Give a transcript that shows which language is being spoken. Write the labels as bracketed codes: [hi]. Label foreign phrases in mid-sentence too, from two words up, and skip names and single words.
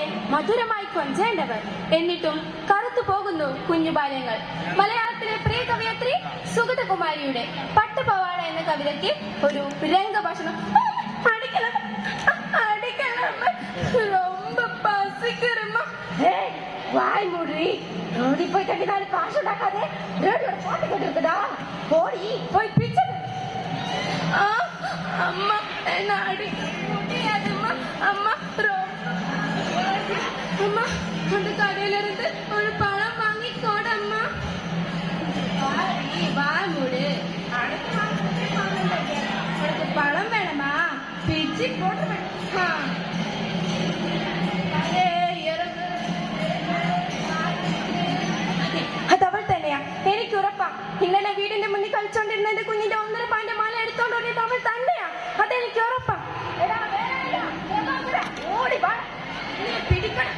[ml] മധുരമായി കൊഞ്ചേണ്ടവർ. എന്നിട്ടും കറുത്തു പോകുന്നു കുഞ്ഞു ബാല്യങ്ങൾ. മലയാളത്തിലെ പ്രിയ കവയത്രി സുഗതകുമാരിയുടെ പട്ടുപവാട എന്ന കവിതയ്ക്ക് ഒരു രംഗഭാഷണം. [ta] வாய் மூடி ஓடி போய் தட்டி நாலு காசு உண்டாக்காதே. ரேடியோட பாட்டு கேட்டு இருக்குதா? போடி போய் பிச்சு. அம்மா என்ன அடிக்க முடியாதும்மா. அம்மா அம்மா அந்த கடையில இருந்து ஒரு பழம் வாங்கி கோடம்மா. வாய் மூடு. உனக்கு பழம் வேணுமா? பிச்சு போட்டு [ml] അതവൾ തന്നെയാ. എനിക്ക് ഉറപ്പാ. ഇന്നലെ വീടിന്റെ മുന്നിൽ കളിച്ചോണ്ടിരുന്ന എന്റെ കുഞ്ഞിന്റെ 1.5 പവന്റെ മാല എടുത്തോണ്ട് ഓടിയത് അവൾ തന്നെയാ. അതെനിക്ക് ഉറപ്പാ. പിടിക്കണം.